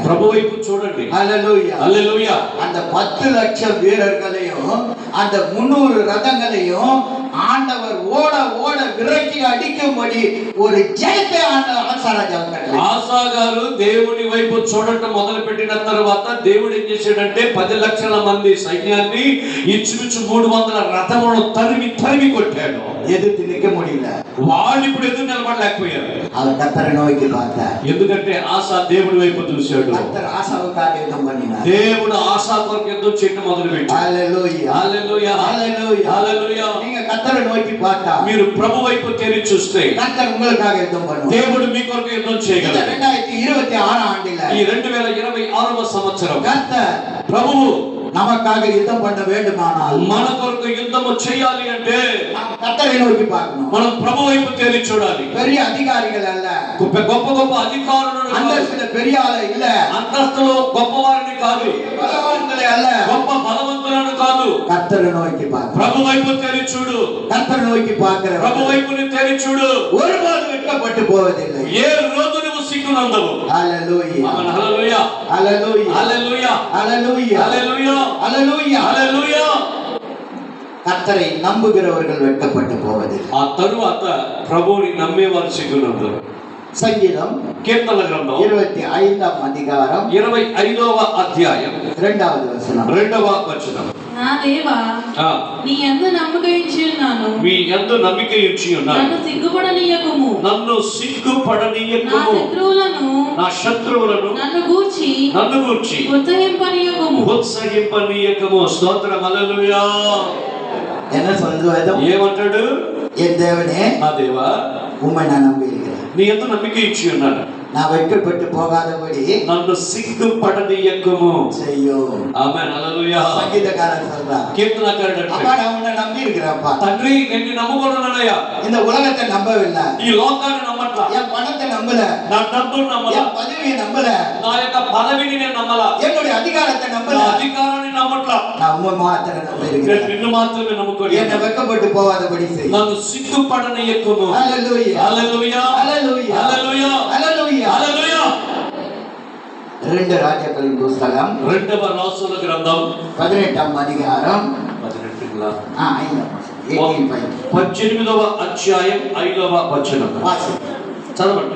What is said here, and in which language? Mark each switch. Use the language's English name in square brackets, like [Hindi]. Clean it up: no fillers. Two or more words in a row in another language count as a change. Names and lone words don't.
[Telugu] ప్రభు వైపు చూడండి. [Tamil] ஹல்லேலூயா [Telugu] హల్లెలూయా. [Tamil] அந்த 10 லட்சம் வீரர்களையும் அந்த 300 ரதங்களையும் ஆண்டவர் ஓட ஓட விரட்டி அடிக்கும்படி ஒரு ஜெயத்தை ஆசாராஜா கட்டளை. [Telugu] ఆసా గారు దేవుని వైపు చూడటం మొదలు పెట్టిన తర్వాత దేవుడు ఏం చేశాడంటే 10 లక్షల మంది సైన్యాన్ని ఇంచుమించు 300 రథములను తరిమి కొట్టాడు. [Tamil] எதிர்த்து நிற்க முடியல. [Telugu] వాళ్ళు ఇప్పుడు ఎదురు నిలబడలేకపోయారు. [Tamil] அவர் கர்த்தரை நோக்கி பார்த்தார். [Telugu] ఎందుకంటే ఆసా దేవుడి వైపు చూశాడు. [Tamil] கர்த்தர் ஆசாவுக்காக யுத்தம் பண்ணினார். [Telugu] దేవుడు ఆసా కొరకు యుద్ధం చేయడం మొదలు పెట్టాడు. [Tamil] ஹல்லேலூயா [Telugu] హల్లెలూయా [Tamil] ஹல்லேலூயா [Telugu] హల్లెలూయా. [Tamil] நீங்க கர்த்தரை நோக்கி பார்த்தா [Telugu] మీరు ప్రభు వైపు తెరి చూస్తే [Tamil] கர்த்தர் உங்களுக்காக யுத்தம் பண்ணுவார். [Telugu] దేవుడు మీ కొరకు యుద్ధం [Tamil] இந்த [Telugu] చేయగలడు. [Tamil] 2026 ஆண்டில [Telugu] ఈ 2026వ సంవత్సరం [Tamil] கர்த்தர் [Telugu] ప్రభువు [Tamil] நமக்காக யுத்தம் பண்ண வேண்டுமானால் [Telugu] మన కొరకు యుద్ధము చేయాలి అంటే [Tamil] நாம் கர்த்தரை நோக்கி பார்க்கணும். [Telugu] మనం ప్రభు వైపు తెరి చూడాలి. [Tamil] பெரிய அதிகாரிகள் அல்ல, [Telugu] గొప్ప గొప్ప అధికారులను కాదు, [Tamil] அந்தஸ்துல பெரிய ஆளு இல்ல, [Telugu] అంతస్తులో గొప్పవారిని కాదు, [Tamil] பலவான்களே அல்ல, [Telugu] గొప్ప బలవంతులను కాదు, [Tamil] கர்த்தரை நோக்கி பார்க்கணும். [Telugu] ప్రభు వైపు తెరి చూడు. [Tamil] கர்த்தரை நோக்கி பார்க்கிற [Telugu] ప్రభు వైపుని తెరి చూడు. [Tamil] ஒருபோது வெட்கப்பட்டு போவதில்லை. [Telugu] ఏ రోజు నువ్వు సిగ్గునందవు. [Tamil] ஹல்லேலூயா [Telugu] ఆమేన్. హల్లెలూయా [Tamil] ஹல்லேலூயா [Telugu] హల్లెలూయా [Tamil] ஹல்லேலூயா [Telugu] హల్లెలూయా [Tamil] ஹல்லேலூயா [Telugu] హల్లెలూయా. [Tamil] கர்த்தரை நம்புகிறவர்கள் வெட்கப்பட்டு போவதில்லை. [Telugu] ఆ తరువాత ప్రభువుని నమ్మేవారు సిగ్గునందరు. [Tamil] சங்கீதம் [Telugu] కీర్తనల గ్రంథం 25వ అధికారం 25వ అధ్యాయం 2వ వచనం. 2వ వచనం. నా దేవా, నీ యందు నమ్మక ఉంచి ఉన్నాను. మీ యందు నమ్మిక ఉంచి ఉన్నాను. నన్ను సిగ్గుపడనీయకుము. నన్ను నా సిగ్గుపడనీయకుము. నా శత్రువులను నన్ను గూర్చి ఉత్సహింపనీయకము. స్తోత్రం. హల్లెలూయా. [Tamil] என்ன சொல்றது வேதம்? [Telugu] ఏమంటాడు? [Tamil] என் தேவனே, [Telugu] నా దేవా, [Tamil] உம்மை நான் நம்பியிருக்கிறேன். [Telugu] నీ యందు నమ్మిక ఇచ్చి ఉన్నాను. [Tamil] நான் வெட்கப்பட்டு போகாதபடி [Telugu] నన్ను సిగ్గుపడనీయకము [Tamil] செய்யும். [Telugu] ఆమేన్. హల్లెలూయా. [Tamil] சங்கீதக்காரன் சொல்றான், [Telugu] కీర్తనకారుడు [Tamil] அப்பா [Telugu] అంటాడు, [Tamil] நான் உன்னை நம்பி இருக்கிறேன்ப்பா. [Telugu] తండ్రి నేను నమ్ముకున్నానయ్యా, [Tamil] இந்த உலகத்தை நம்பவில்லை, [Telugu] ఈ లోకాన్ని నమ్మట్లా, [Tamil] என் பணத்தை நம்பல, [Telugu] నా డబ్బును నమ్మలా, [Tamil] என் பதவியை நம்பல, [Telugu] నా యొక్క పదవిని నేను నమ్మలా, [Tamil] என்னுடைய அதிகாரத்தை நம்பல, [Telugu] అధికారాన్ని నమ్మట్లా. [Tamil] நான் உண்மை மாத்திரம் [Telugu] నేను [Tamil] நம்புகிறேன். [Telugu] నిన్ను మాత్రమే నమ్ముకొని [Tamil] என்னை வெக்கப்பட்டு போகாதபடி செய். [Telugu] నన్ను సిగ్గుపడనీయకుము. హల్లెలూయా, హల్లెలూయా, హల్లెలూయా, హల్లెలూయా, హల్లెలూయా. హల్లెలూయా. 2 రాజాக்களின் పుస్తకం 2వ రాజుల గ్రంథం 18వ అధికారం 18వ అధ్యాయం 5వ వచనం చదవండి.